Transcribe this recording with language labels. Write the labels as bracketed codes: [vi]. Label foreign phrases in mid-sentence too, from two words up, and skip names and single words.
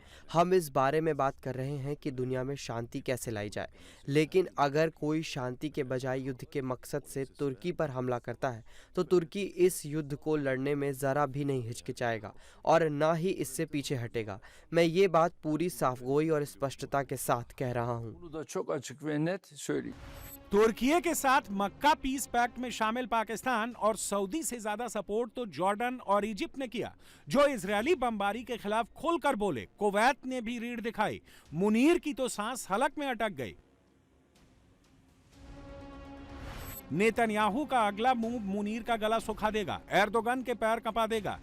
[hi] हम इस बारे में बात कर रहे हैं कि दुनिया में शांति कैसे लाई जाए। लेकिन अगर कोई शांति के बजाय युद्ध के मकसद से तुर्की पर हमला करता है तो तुर्की इस युद्ध को लड़ने में ज़रा भी नहीं हिचकिचाएगा और ना ही इससे पीछे हटेगा। मैं ये बात पूरी साफगोई और स्पष्टता के साथ कह रहा हूँ। [tr] bunu da çok açık ve net söyleyeyim. [hi] तुर्की के साथ मक्का पीस पैक्ट में शामिल पाकिस्तान और सऊदी से ज्यादा सपोर्ट तो जॉर्डन और इजिप्ट ने किया, जो इजरायली बमबारी के खिलाफ खुलकर बोले। कुवैत ने भी रीढ़ दिखाई। मुनीर की तो सांस हलक में अटक गई। नेतन्याहू का अगला मूव मुनीर का गला सुखा देगा, एर्दोगन के पैर कपा देगा।